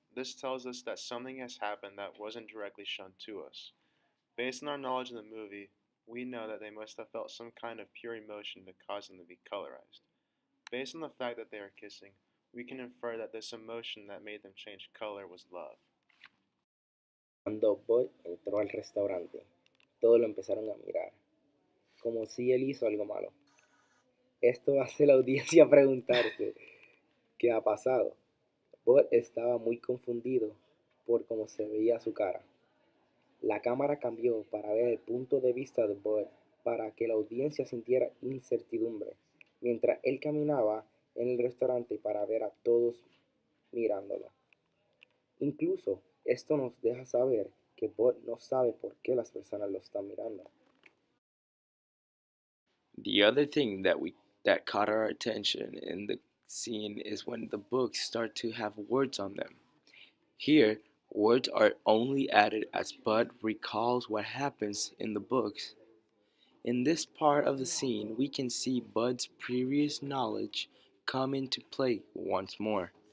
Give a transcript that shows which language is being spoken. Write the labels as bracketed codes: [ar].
[en] This tells us that something has happened that wasn't directly shown to us. Based on our knowledge of the movie, we know that they must have felt some kind of pure emotion to cause them to be colorized. Based on the fact that they are kissing, we can infer that this emotion that made them change color was love. [es] Cuando Bud entró al restaurante, todos lo empezaron a mirar, como si él hizo algo malo. Esto hace a la audiencia preguntarse qué ha pasado. Bud estaba muy confundido por cómo se veía su cara. La cámara cambió para ver el punto de vista de Bud para que la audiencia sintiera incertidumbre mientras él caminaba en el restaurante para ver a todos mirándolo. Incluso esto nos deja saber que Bud no sabe por qué las personas lo están mirando. [en] The other thing that caught our attention in the scene is when the books start to have words on them. Here, words are only added as Bud recalls what happens in the books. In this part of the scene, we can see Bud's previous knowledge come into play once more.